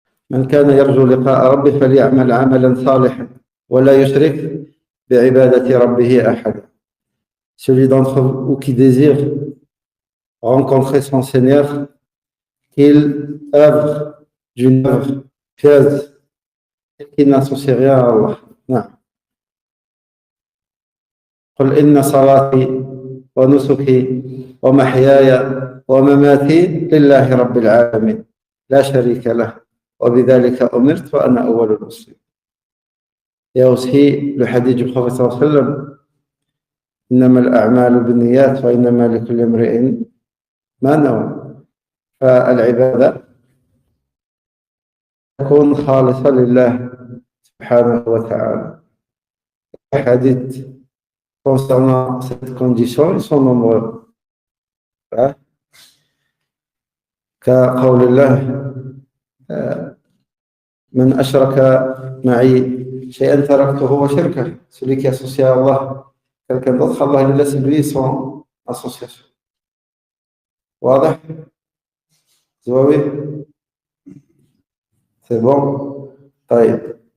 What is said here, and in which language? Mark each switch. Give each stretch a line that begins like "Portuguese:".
Arabic: من كان يرجو لقاء ربه فليعمل عملا صالحا ولا يشرك بعبادة ربه أحدا.
French: Celui d'entre vous qui désire rencontrer son Seigneur, qu'il œuvre d'une œuvre pieuse et qu'il n'associe rien à Allah. Non.
Arabic: قل إن صلاتي ونسكي ومحياي ومماتي لله رب العالمين لا شريك له وبذلك أمرت وأنا أول المسلمين.
French: Il y a aussi le hadith du prophète sallallahu alayhi wa sallam,
Arabic: إنما الأعمال بالنيات وإنما لكل امرئ ما نوى. فالعبادة تكون خالصة لله سبحانه وتعالى.
French: الحديث concernant cette condition, ils sont nombreux.
Arabic: كقول الله من أشرك معي شيئا تركته وشركه.
French: Celui qui associe à Allah quelqu'un d'autre, Allah il laisse lui son association.
Arabic: واضح؟ زواوي؟
French: C'est bon?
Arabic: طيب.